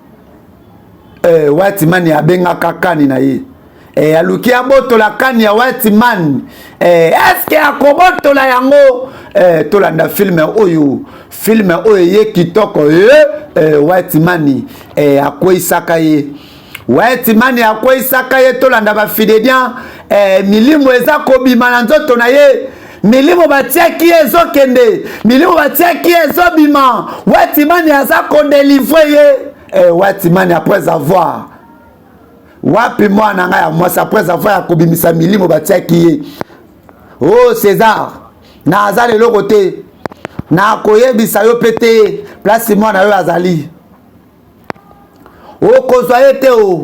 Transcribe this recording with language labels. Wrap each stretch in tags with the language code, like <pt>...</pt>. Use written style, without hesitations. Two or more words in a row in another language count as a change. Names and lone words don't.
<ln>White Man ya benga kakani na ye aluki abotola kani ya White Man eske akobotola yango tolanda film oyo ye kitoko White Man akweisaka ye. White Man akweisaka ye tolanda ba fidedian milimo eza kobima na nzoto na ye. Milimo batiaki ezokende, milimo batiaki ezobima. White Man aza kodélivrer ye. White Man</ln> <fr>après avoir</fr> <ln>wapi mwana nga ya mwasi</ln> <fr>après avoir</fr> <ln>yakobimisa milimo batiaki ye. Oh César na azali loko te na koyebisa yo pete place mwana yo azali. Okozwa ye te o.</ln>